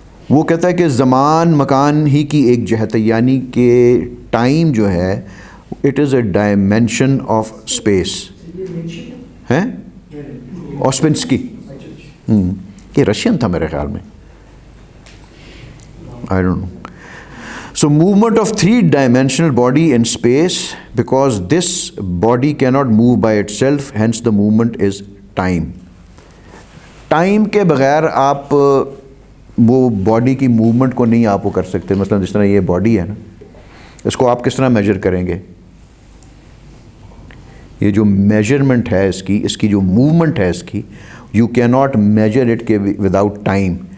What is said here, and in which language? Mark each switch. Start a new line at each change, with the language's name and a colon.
Urdu: وہ کہتا ہے کہ زمان مکان ہی کی ایک جہت ہے، یعنی کہ ٹائم جو ہے
English: It is a dimension of space.
Urdu: ہیں اوسپنسکی یہ رشین تھا میرے خیال میں،
English: I don't know. So movement of three-dimensional body in space, because this body cannot move by itself, hence the movement is time.
Urdu: Time کے بغیر آپ وہ باڈی کی موومنٹ کو نہیں آپ وہ کر سکتے. مثلا جس طرح یہ باڈی ہے نا، اس کو آپ کس طرح میجر کریں گے؟ یہ جو میجرمنٹ ہے اس کی جو موومنٹ ہے اس کی،
English: you can not measure it
Urdu: کے وداؤٹ ٹائم.